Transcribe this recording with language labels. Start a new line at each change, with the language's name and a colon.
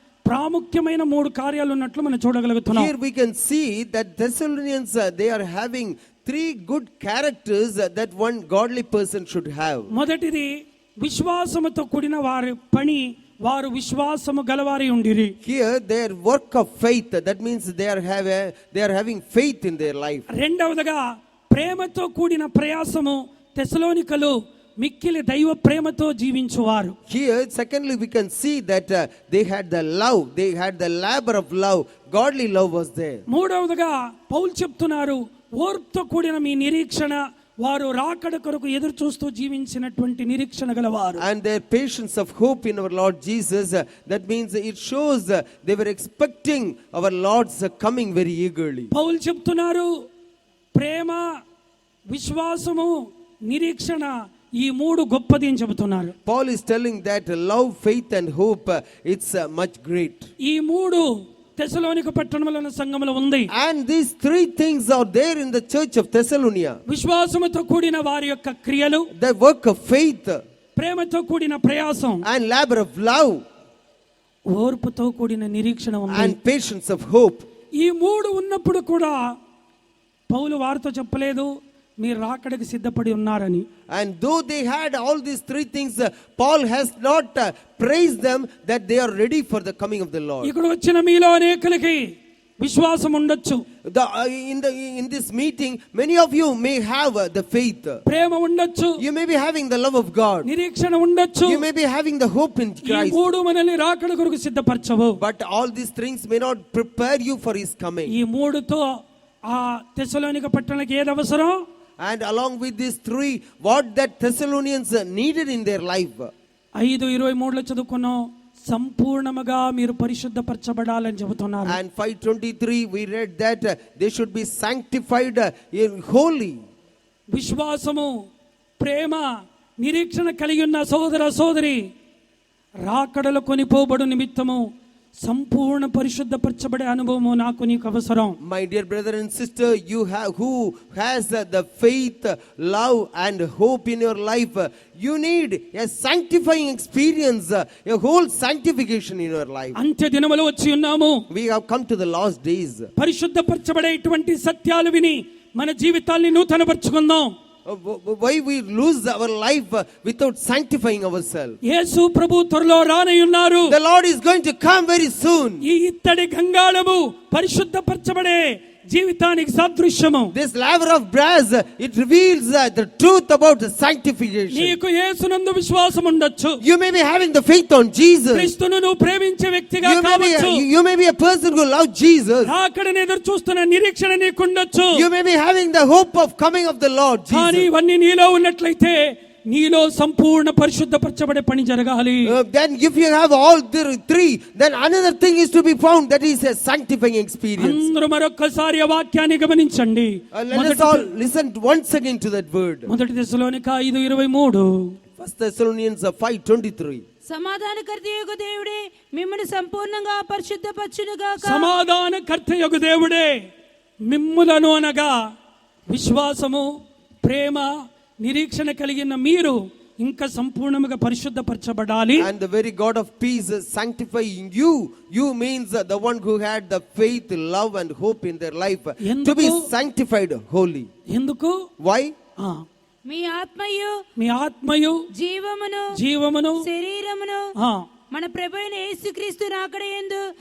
Telugu: ప్రాముఖ్యమైన 3 కార్యాలు ఉన్నట్లు మనం చూడగలుగుతున్నాం.
English: Here we can see that Thessalonians, they are having 3 good characters that one godly person should have.
Telugu: మొదటిది విశ్వాసముతో కూడిన వారి పని, వారు విశ్వాసము గలవారి ఉండిరి.
English: Here their work of faith, that means they are having faith in their life.
Telugu: రెండవదిగా ప్రేమతో కూడిన ప్రయాసము, తెస్సలోనికలు మిక్కిలి దైవ ప్రేమతో జీవించువారు.
English: Here secondly we can see that they had the love, they had the labor of love, godly love was there.
Telugu: మూడవదిగా పౌలు చెప్తున్నారు, ఓర్పుతో కూడిన మీ నిరీక్షణ, వారు రాకడ కొరకు ఎదురు చూస్తూ జీవించినటువంటి నిరీక్షణ గలవారు.
English: And their patience of hope in our Lord Jesus, that means it shows they were expecting our Lord's coming very eagerly.
Telugu: పౌలు చెప్తున్నారు, ప్రేమ, విశ్వాసము, నిరీక్షణ, ఈ 3 గొప్పది అని చెబుతున్నారు.
English: Paul is telling that love, faith and hope, it's much great.
Telugu: ఈ 3 తెస్సలోనిక పట్టణంలో ఉన్న సంఘములో ఉంది.
English: And these 3 things are there in the church of Thessalonica.
Telugu: విశ్వాసముతో కూడిన వారి యొక్క క్రియలు,
English: The work of faith
Telugu: ప్రేమతో కూడిన ప్రయాసం,
English: and labor of love
Telugu: ఓర్పుతో కూడిన నిరీక్షణ ఉంది.
English: and patience of hope.
Telugu: ఈ 3 ఉన్నప్పుడు కూడా పౌలు వారితో చెప్పలేదు మీరు రాకడకి సిద్ధపడి ఉన్నారని.
English: And though they had all these 3 things, Paul has not praised them that they are ready for the coming of the Lord.
Telugu: ఇక్కడ వచ్చిన మీలో అనేకులకి విశ్వాసం ఉండొచ్చు,
English: In this meeting many of you may have the faith,
Telugu: ప్రేమ ఉండొచ్చు,
English: you may be having the love of God,
Telugu: నిరీక్షణ ఉండొచ్చు.
English: you may be having the hope in
Telugu: ఈ
English: Christ,
Telugu: 3 మనల్ని రాకడ కొరకు సిద్ధపరచవు.
English: but all these things may not prepare you for his coming.
Telugu: ఈ 3తో ఆ తెస్సలోనిక పట్టణానికి ఏది అవసరం?
English: And along with these 3, what that Thessalonians needed in their life.
Telugu: 5:23 చదువుకున్నాం, సంపూర్ణముగా మీరు పరిశుద్ధపరచబడాలని చెబుతున్నారు.
English: And 5:23 we read that they should be sanctified holy.
Telugu: విశ్వాసము, ప్రేమ, నిరీక్షణ కలిగి ఉన్న సోదర సోదరి, రాకడలో కొనిపోబడు నిమిత్తము సంపూర్ణ పరిశుద్ధపరచబడే అనుభవము నాకు నీకు అవసరం.
English: My dear brother and sister, you have who has the faith, love and hope in your life, you need a sanctifying experience, a whole sanctification in your life.
Telugu: అంత్య దినములు వచ్చి ఉన్నాము.
English: We have come to the last days.
Telugu: పరిశుద్ధపరచబడేటువంటి సత్యాలు విని మన జీవితాల్ని నూతనపరచుకుందాం.
English: Why we lose our life without sanctifying ourselves?
Telugu: యేసు ప్రభు త్వరలో రానయ్యున్నారు.
English: The Lord is going to come very soon.
Telugu: ఈ ఇత్తడి గంగాళము పరిశుద్ధపరచబడే జీవితానికి సాదృశ్యము.
English: This laver of brass, it reveals the truth about the sanctification.
Telugu: నీకు యేసునందు విశ్వాసం ఉండొచ్చు,
English: You may be having the faith on Jesus.
Telugu: క్రీస్తును నువ్వు ప్రేమించే వ్యక్తిగా కావచ్చు,
English: You may be a person who loves Jesus.
Telugu: రాకడని ఎదురు చూస్తున్న నిరీక్షణ నీకుండొచ్చు.
English: You may be having the hope of coming of the Lord
Telugu: కానీ
English: Jesus.
Telugu: ఇవన్నీ నీలో ఉన్నట్లయితే నీలో సంపూర్ణ పరిశుద్ధపరచబడే పని జరగాలి.
English: Then if you have all the 3, then another thing is to be found, that is a sanctifying experience.
Telugu: అందరూ మరొక్కసారి ఆ వాక్యాన్ని గమనించండి.
English: Let us all listen once again to that word.
Telugu: మొదటి తెస్సలోనిక 5:23.
English: 1 Thessalonians 5:23.
Telugu: సమాధానకర్తయగు దేవుడే మిమ్మల్ని సంపూర్ణంగా పరిశుద్ధపరచునుగాక. సమాధానకర్తయగు దేవుడే మిమ్ములను అనగా విశ్వాసము, ప్రేమ, నిరీక్షణ కలిగిన మీరు ఇంకా సంపూర్ణముగా పరిశుద్ధపరచబడాలి.
English: And the very God of peace is sanctifying you. You means the one who had the faith, love and hope in their life to be sanctified holy.
Telugu: ఎందుకు?
English: Why?
Telugu: మీ ఆత్మయు మీ ఆత్మయు జీవమును శరీరమును మన ప్రభువైన యేసుక్రీస్తు రాకడయందు